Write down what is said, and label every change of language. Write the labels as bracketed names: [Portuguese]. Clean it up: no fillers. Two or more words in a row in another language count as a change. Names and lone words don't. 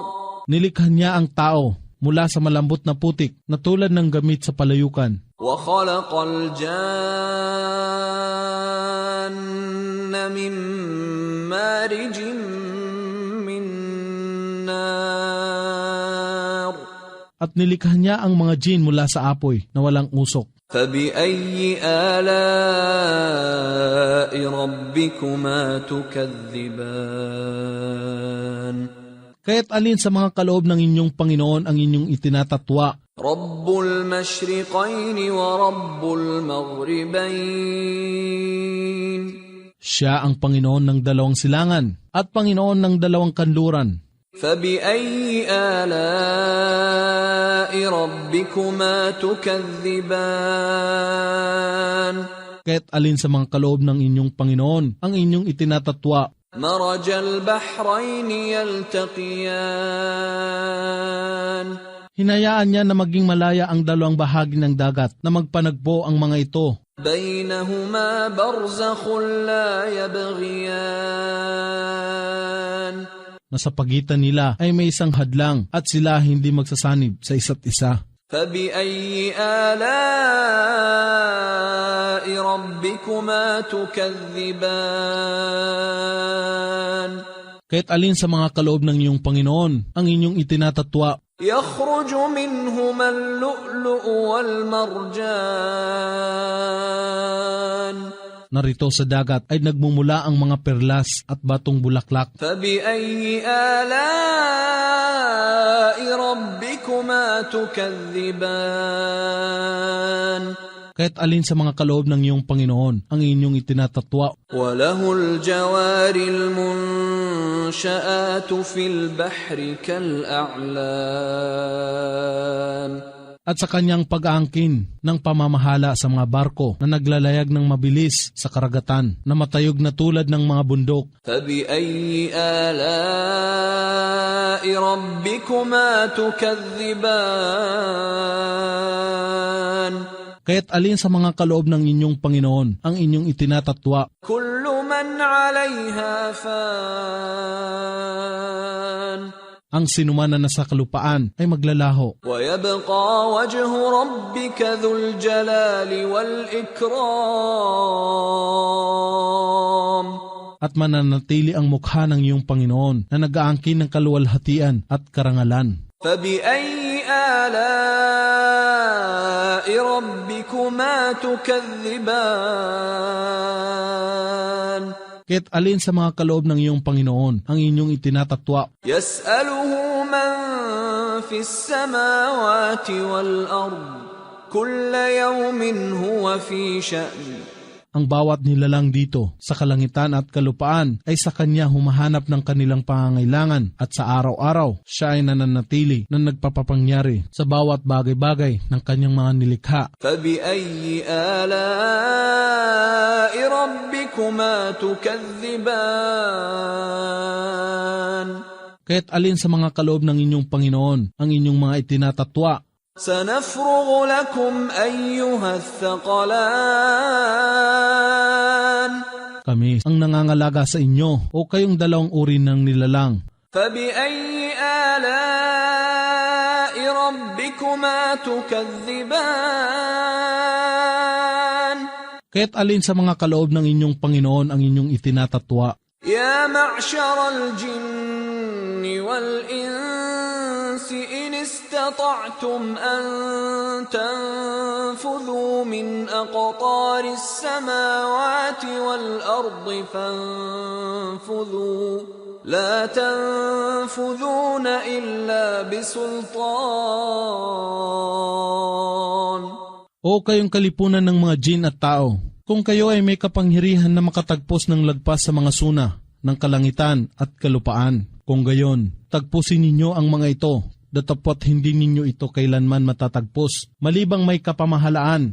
[Filipino] Nilikha niya ang tao mula sa malambot na putik na tulad ng gamit sa palayukan. [Arabic] وَخَلَقَ الْجَانَّ مِنْ مَارِجٍ مِنْ نَارٍ. [Filipino] At nilikha niya ang mga jin mula sa apoy na walang usok. [Arabic] فَبِأَيِّ آلَاءِ رَبِّكُمَا تُكَذِّبَانِ. [Filipino] Kaya't alin sa mga kaloob ng inyong Panginoon ang inyong itinatatwa? [Arabic] رَبُّ الْمَشْرِقَيْنِ وَرَبُّ الْمَغْرِبَيْنِ. [Filipino] Siya ang Panginoon ng dalawang silangan at Panginoon ng dalawang kanluran. [Arabic] فَبِأَيِّ آلَاءِ رَبِّكُمَا تُكَذِّبَانِ. [Filipino] Kaya't alin sa mga kaloob ng inyong Panginoon ang inyong itinatatwa? [Arabic] مَرَجَ الْبَحْرَيْنِ يَلْتَقِيَانِ. [Filipino] Hinayaan niya na maging malaya ang dalawang bahagi ng dagat na magpanagpo ang mga ito. [Arabic] بَيْنَهُمَا بَرْزَخٌ لَا يَبْغِيَانِ. [Filipino] Na sa pagitan nila ay may isang hadlang at sila hindi magsasanib sa isa't isa. [Arabic] فَبِأَيِّ آلَاءِ رَبِّكُمَا تُكَذِّبَانِ. [Filipino] Kaya't alin sa mga kaloob ng iyong Panginoon ang inyong itinatatwa? [Arabic] يَخْرُجُ مِنْهُمَا اللُّؤْلُؤُ وَالْمَرْجَانُ. [Filipino] Narito sa dagat ay nagmumula ang mga perlas at batong bulaklak. [Arabic] فَبِأَيِّ آلَاءِ رَبِّكُمَا تُكَذِّبَانِ. [Filipino] Kaya't alin sa mga kaloob ng iyong Panginoon ang inyong itinatatwa? [Arabic] وَلَهُ الْجَوَارِ الْمُنْشَآتُ فِي الْبَحْرِ كَالْأَعْلَامِ. [Filipino] At sa kanyang pag-aangkin ng pamamahala sa mga barko na naglalayag ng mabilis sa karagatan, na matayog na tulad ng mga bundok. [Arabic] فَبِأَيِّ آلَاءِ ربكما تكذبان [Filipino] Kaya't alin sa mga kaloob ng inyong Panginoon ang inyong itinatatwa? [Arabic] كل من عليها فان [Filipino] Ang sinuman na nasa kalupaan ay maglalaho. [Arabic] ويبقى وجه ربك ذو الجلال والإكرام [Filipino] At mananatili ang mukha ng iyong Panginoon na nag-aangkin ng kaluwalhatian at karangalan. [Arabic] فبأي آلاء ربكما تكذبان [Filipino] Kaya't alin sa mga kaloob ng iyong Panginoon ang inyong itinatatwa? [Arabic] يسأله من في السماوات والأرض كل يوم هو في شأن [Filipino] Ang bawat nilalang dito sa kalangitan at kalupaan ay sa Kanya humahanap ng kanilang pangangailangan at sa araw-araw siya ay nananatili na nagpapapangyari sa bawat bagay-bagay ng Kanyang mga nilikha. [Arabic] فبأي آلاء ربكما تكذبان [Filipino] Kaya't alin sa mga kaloob ng inyong Panginoon ang inyong mga itinatatwa? [Arabic] سنفرغ لكم أيها الثقلان [Filipino] Kami ang nangangalaga sa inyo o kayong dalawang uri ng nilalang. [Arabic] فبأي آلاء ربكما تكذبان [Filipino] Kaya't alin sa mga kaloob ng inyong Panginoon ang inyong itinatatwa? [Arabic] يا معشر الجن والإنس إن استطعتم أن تنفذوا من أقطار السماوات والأرض فانفذوا لا تنفذون إلا بسلطان [Filipino] O kayong kalipunan ng mga jin at tao, kung kayo ay may kapangyarihan na makatagpos ng lagpas sa mga suna ng kalangitan at kalupaan, kung gayon, tagpusin ninyo ang mga ito, datapot hindi ninyo ito kailanman matatagpos, malibang may kapamahalaan.